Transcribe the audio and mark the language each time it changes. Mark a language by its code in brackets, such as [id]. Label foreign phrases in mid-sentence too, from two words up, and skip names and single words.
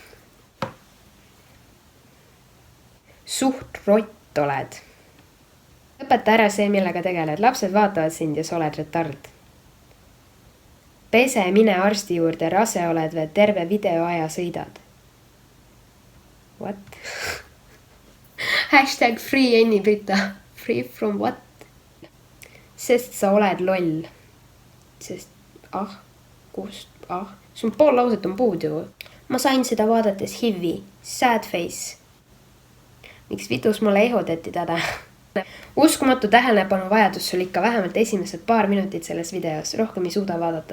[et] Suht rott oled. Lõpeta ära see, millega tegeled. Lapsed vaatavad sind ja sa oled retard. Pese, mine arsti juurde, rase oled või terve videoaja sõidad. [en] What? Hashtag free Enni Brita. Free from what? [et] Sest sa oled loll. Sest, kust, sul pool lauset on puudu. Ma sain seda vaadates HIV-i. [en] Sad face. [et] Miks vitus mulle ehotati tada? Uskumatu tähelepanu vajadus sul ikka vähemalt esimesed paar minutit selles videos, rohkem ei suuda vaadata.